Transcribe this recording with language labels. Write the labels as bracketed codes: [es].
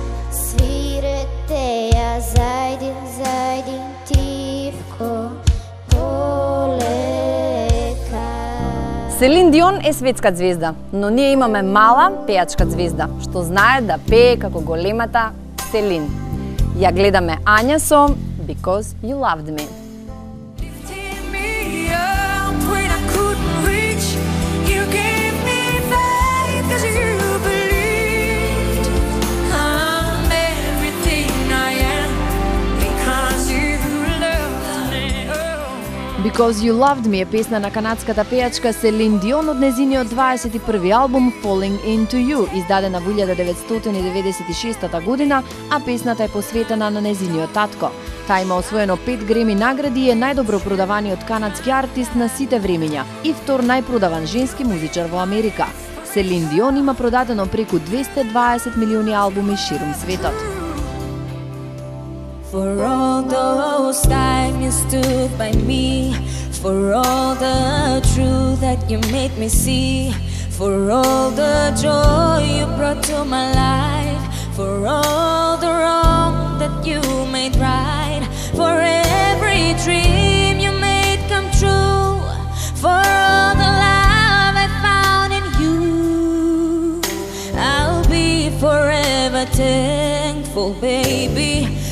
[mk] Свирете ја зајди, зајди, тивко полека. Селин Дион е светска звезда, но ние имаме мала пејачка звезда, што знае да пее како големата Селин. Ја гледаме Ања со Because You Loved Me. [en] Lifted me up when I couldn't reach. You gave me faith 'cause you believed. I'm everything I am because you loved me. [mk] Because You Loved Me е песна на канадската пејачка Селин Дион од незиниот 21 албум Falling Into You, издадена во 1996 година, а песната е посветена на незиниот татко. Таа има освоено 5 Греми награди и е најдобро продаваниот канадски артист на сите времења и втор најпродаван женски музичар во Америка. Селин Дион има продадено преку 220 милиони албуми ширум светот. [en] For all those times you stood by me, for all the truth that you made me see, for all the joy you brought to my life, for all the wrong that you made right, for every dream you made come true, for all the love I found in you, I'll be forever thankful, baby.